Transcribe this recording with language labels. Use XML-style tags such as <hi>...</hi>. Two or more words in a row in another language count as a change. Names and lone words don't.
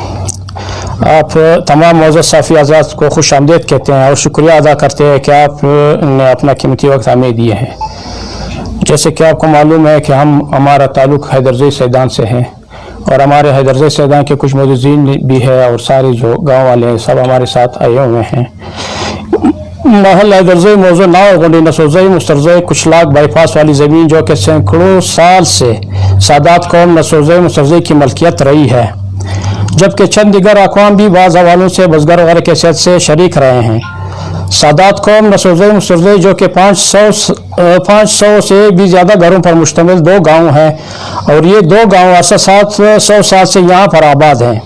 <ur>آپ تمام موضع صحافی حضرات کو خوش آمدید کہتے ہیں اور شکریہ ادا کرتے ہیں کہ آپ نے اپنا قیمتی وقت ہمیں دیے ہیں۔ جیسے کہ آپ کو معلوم ہے کہ ہمارا تعلق حیدرزئی سیدان سے ہے اور ہمارے حیدرزئی سیدان کے کچھ معززین بھی ہے اور سارے جو گاؤں والے ہیں سب ہمارے ساتھ آئے ہوئے ہیں۔ محلہ حیدرزئی موضع ناوہ غنڈی نسوزئی مسترزئی کچلاک بائی پاس والی زمین جو کہ سینکڑوں سال سے سادات قوم نسوزئی مسترزئی کی ملکیت رہی ہے، جبکہ چند دیگر اقوام بھی بعض حوالوں سے بزگر وغیرہ کے حیثیت سے شریک رہے ہیں۔ سادات قوم نسوزئی مسترزئی جو کہ 500 سے بھی زیادہ گھروں پر مشتمل 2 گاؤں ہیں اور یہ 2 گاؤں 700 سال سے یہاں پر آباد ہیں۔</ur>